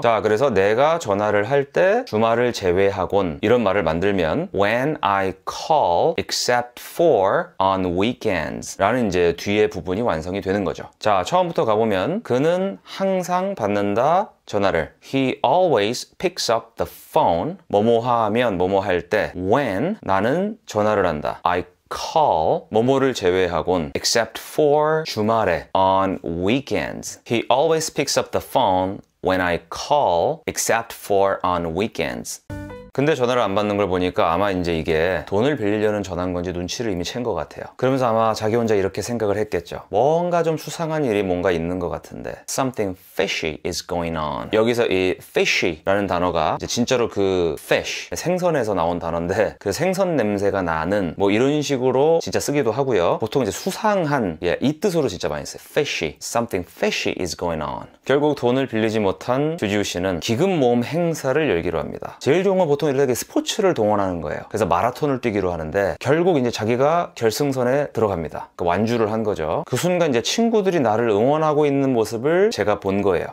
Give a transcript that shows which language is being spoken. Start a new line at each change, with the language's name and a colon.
Korean: 자, 그래서 내가 전화를 할 때 주말을 제외하곤 이런 말을 만들면
English: when I call except for on weekends
Korean: 라는 이제 뒤에 부분이 완성이 되는 거죠. 자, 처음부터 가보면 그는 항상 받는다 전화를.
English: He always picks up the phone.
Korean: 뭐뭐 하면 뭐뭐 할 때 when 나는 전화를 한다. I
English: call
Korean: 뭐뭐를 제외하곤
English: except for
Korean: 주말에
English: on weekends. He always picks up the phone when I call except for on weekends.
Korean: 근데 전화를 안 받는 걸 보니까 아마 이제 이게 돈을 빌리려는 전화인 건지 눈치를 이미 챈 것 같아요. 그러면서 아마 자기 혼자 이렇게 생각을 했겠죠. 뭔가 좀 수상한 일이 뭔가 있는 것 같은데
English: Something fishy is going on.
Korean: 여기서 이 fishy라는 단어가 이제 진짜로 그 fish, 생선에서 나온 단어인데 그 생선 냄새가 나는 뭐 이런 식으로 진짜 쓰기도 하고요. 보통 이제 수상한 이 뜻으로 진짜 많이 써요.
English: fishy, something fishy is going on.
Korean: 결국 돈을 빌리지 못한 주지우 씨는 기금 모금 행사를 열기로 합니다. 제일 좋은 건 보통 이렇게 스포츠를 동원하는 거예요. 그래서 마라톤을 뛰기로 하는데 결국 이제 자기가 결승선에 들어갑니다. 그 완주를 한 거죠. 그 순간 이제 친구들이 나를 응원하고 있는 모습을 제가 본 거예요.